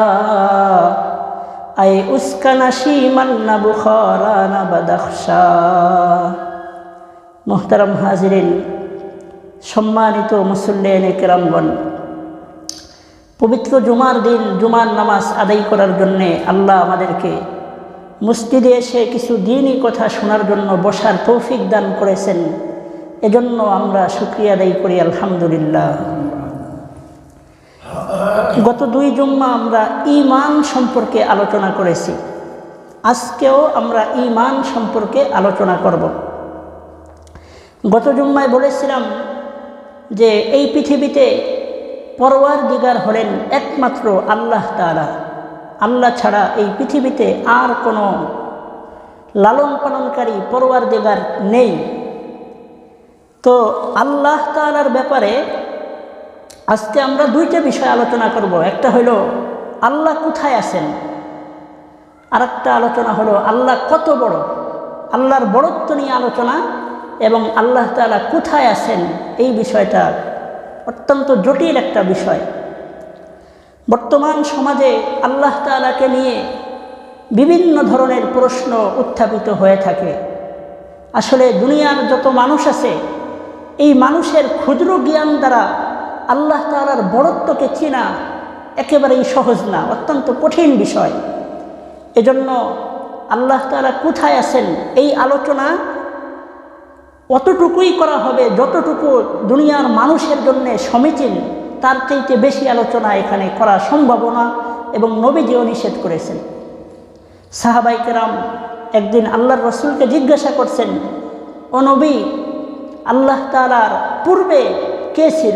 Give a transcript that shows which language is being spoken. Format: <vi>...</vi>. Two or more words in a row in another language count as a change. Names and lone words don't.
<ur>اے اس کا نشیمن نہ بخارا نہ بدخشاں</ur> <bn>মুহতারাম হাজিরিন সম্মানিত মুসল্লিয়ানে কেরামগণ পবিত্র জুমার দিন জুমার নামাজ আদায় করার জন্য আল্লাহ আমাদেরকে মসজিদে এসে কিছু দ্বীনি কথা শোনার জন্য বসার তৌফিক দান করেছেন এজন্য আমরা শুকরিয়া আদায় করি আলহামদুলিল্লাহ। গত দুই জুম্মা আমরা ঈমান সম্পর্কে আলোচনা করেছি, আজকেও আমরা ঈমান সম্পর্কে আলোচনা করব। গত জুম্মায় বলেছিলাম যে এই পৃথিবীতে परवारदिगार হলেন একমাত্র আল্লাহ তাআলা, আল্লাহ ছাড়া এই পৃথিবীতে আর কোনো লালন পালনকারী परवारदिगार নেই। তো আল্লাহ তাআলার ব্যাপারে আজকে আমরা দুইটা বিষয় আলোচনা করব। একটা হলো আল্লাহ কোথায় আছেন, আরেকটা আলোচনা হলো আল্লাহ কত বড়, আল্লাহর বড়ত্ব নিয়ে আলোচনা এবং আল্লাহ তাআলা কোথায় আছেন এই বিষয়টা অত্যন্ত জটিল এক বিষয়। বর্তমান সমাজে আল্লাহ তাআলাকে নিয়ে বিভিন্ন ধরনের প্রশ্ন উত্থাপিত হয়ে থাকে। আসলে দুনিয়ার যত মানুষ আছে এই মানুষের ক্ষুদ্র জ্ঞান দ্বারা আল্লাহ তাআলার বড়ত্বকে চেনা একেবারেই সহজ না, অত্যন্ত কঠিন বিষয়। এজন্য আল্লাহ তাআলা কোথায় আছেন এই আলোচনা অতটুকুই করা হবে যতটুকু দুনিয়ার মানুষের জন্য সমীচীন, তার চাইতে বেশি আলোচনা এখানে করা সম্ভব না এবং নবীজিও নিষেধ করেছেন। সাহাবায়ে কেরাম একদিন আল্লাহর রাসূলকে জিজ্ঞাসা করছেন, ও নবী, আল্লাহ তাআলার পূর্বে কে ছিল?</bn>